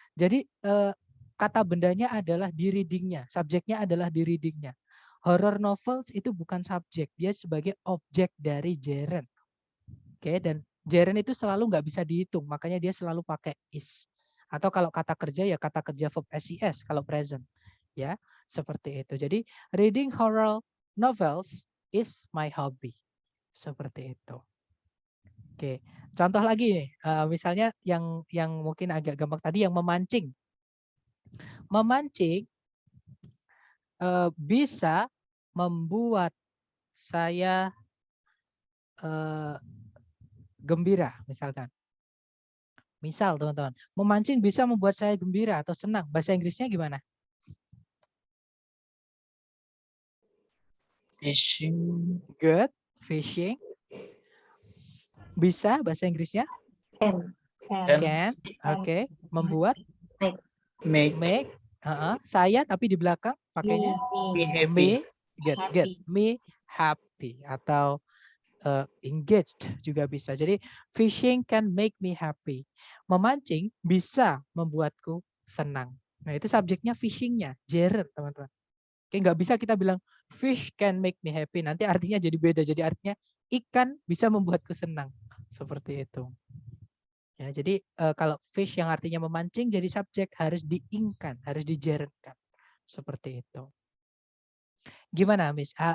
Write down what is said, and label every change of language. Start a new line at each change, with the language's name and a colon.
Indonesian: Jadi kata bendanya adalah di readingnya, subjeknya adalah di readingnya. Horror novels itu bukan subjek, dia sebagai objek dari gerund. Oke, dan gerund itu selalu nggak bisa dihitung, makanya dia selalu pakai is. Atau kalau kata kerja ya kata kerja verb SIS kalau present. Ya, seperti itu. Jadi
English: reading horror novels is my hobby.
Indonesian: Seperti itu. Oke, contoh lagi nih, misalnya yang mungkin agak gampang tadi yang memancing. Memancing bisa membuat saya gembira misalkan. Misal teman-teman, memancing bisa membuat saya gembira atau senang. Bahasa Inggrisnya gimana?
English: Fishing. Good. Fishing.
Indonesian: Bisa bahasa Inggrisnya?
English: Can. Can.
Indonesian: Oke. Membuat?
English: Make.
Indonesian: Saya tapi di belakang pakainya?
English: Me happy. Me. Good. Me happy.
Indonesian: Atau
English: engaged
Indonesian: juga bisa. Jadi
English: fishing can make me happy.
Indonesian: Memancing bisa membuatku senang. Nah, itu subjeknya fishingnya, gerund teman-teman. Oke, nggak bisa kita bilang
English: fish can make me happy.
Indonesian: Nanti artinya jadi beda. Jadi artinya ikan bisa membuatku senang. Seperti itu. Ya, jadi kalau fish yang artinya memancing jadi subjek harus diingkan, harus digerundkan. Seperti itu. Gimana, Miss?